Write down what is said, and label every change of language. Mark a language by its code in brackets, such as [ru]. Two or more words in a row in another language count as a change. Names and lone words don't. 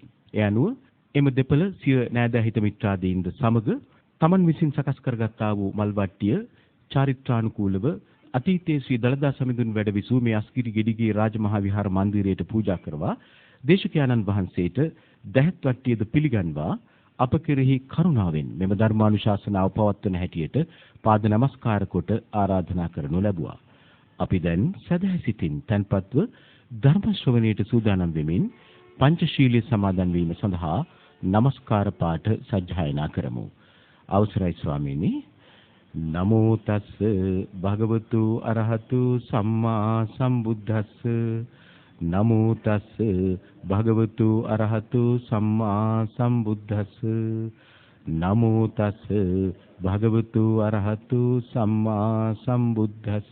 [si] ඒ අනුව එම දෙපළ සිය නෑදෑ හිත මිත්‍රාදීන්ද සමග තමන් විසින් සකස් කරගත්තා වූ මල්වට්ටිය චාරිත්‍රානුකූලව අතීතයේ ශ්‍රී දලදා සමිඳුන් වැඩ විසූ මේ අස්ගිරි ගෙඩිගේ රාජමහා විහාර මන්දිරයට පූජා කරවා දේශකයන්න් වහන්සේට දහත් වට්ටියද පිළිගන්වා අප කෙරෙහි කරුණාවෙන් මෙම ධර්මානුශාසනාව පවත්වන හැටියට පාද නමස්කාර කොට ආරාධනා කරනු ලැබුවා. අපි දැන් සදහැ සිතින් තන්පත්ව ධර්ම ශ්‍රවණයට සූදානම් වෙමින් පංචශීලයේ සමාදන් වීම සඳහා নমස්කාර පාඨ සජ්ජායනා කරමු. අවසරයි ස්වාමීනි. [pi] නමෝ තස්ස භගවතු අරහතු සම්මා සම්බුද්දස්ස නමෝ තස්ස භගවතු අරහතු සම්මා සම්බුද්දස්ස නමෝ තස්ස භගවතු අරහතු සම්මා සම්බුද්දස්ස